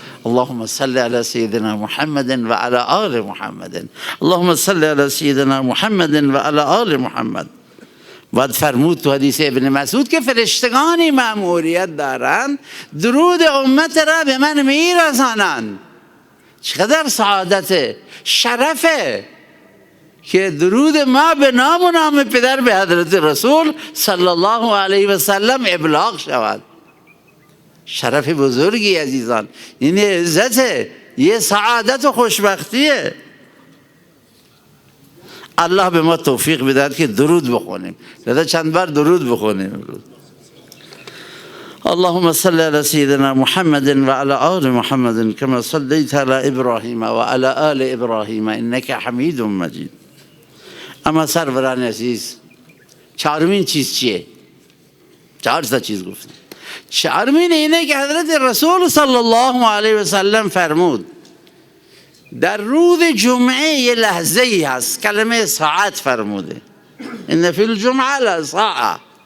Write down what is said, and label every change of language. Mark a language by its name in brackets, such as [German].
[Arabic] اللهم صل على سيدنا محمد وعلى آل محمد، اللهم صل على سيدنا محمد وعلى آل محمد. [Persian] بعد فرمود تو حدیث ابن مسعود که فرشتگانی مأموریت دارند درود امت را به من میرسانند. چقدر سعادت، شرفه که درود ما به نام و نام پدر به حضرت رسول صلی الله علیه و سلم ابلاغ شود. شرف بزرگی عزیزان، این عزته، یه سعادت و خوشبختیه. الله به ما توفیق بدهد که درود بخونیم. لذا چند بار درود بخونیم. [Arabic] اللهم صل على سيدنا محمد وعلى آل محمد كما صليت على إبراهيم وعلى آل إبراهيم إنك حميد مجيد. [Persian] اما سروران عزیز 4مین چیز چیه؟ 4 تا چیز گفتم. 4مین اینه که حضرت رسول صلی الله علیه و سلم فرمود در روز جمعه یه لحظه ای هست، کلمه ساعت فرموده، [Arabic] ان فی الجمعه لساعه.